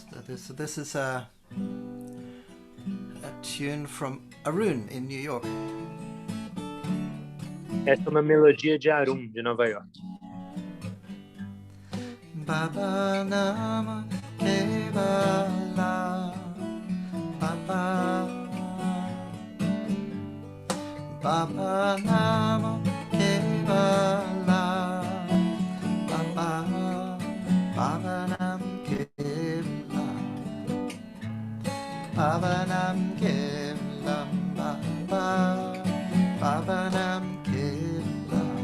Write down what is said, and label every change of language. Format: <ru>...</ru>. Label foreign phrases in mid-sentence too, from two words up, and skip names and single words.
<en>So this is a tune from Arun in New York.</en> <pt>Essa é uma melodia de Arun, de Nova York.</pt> <sa>बाबा नाम केवल बाबा बाबा नाम केवल बाबा बाबा नाम केवल बाबा नाम केवल बाबा बाबा नाम केवल</sa>